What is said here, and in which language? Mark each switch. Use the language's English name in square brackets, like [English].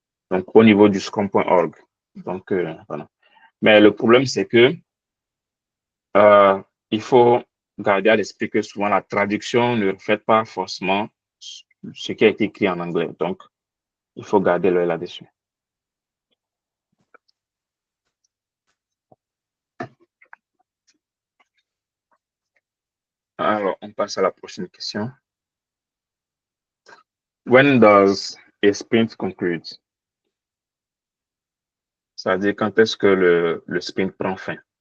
[French] Donc, au niveau du scrum.org. Donc, voilà. Mais le problème, c'est que euh, il faut garder à l'esprit que souvent la traduction ne reflète pas forcément ce qui a été écrit en anglais. Donc, il faut garder l'œil là-dessus. Alors, on passe à la prochaine question. [English] When does a sprint conclude? [French] C'est-à-dire quand est-ce que le sprint prend fin?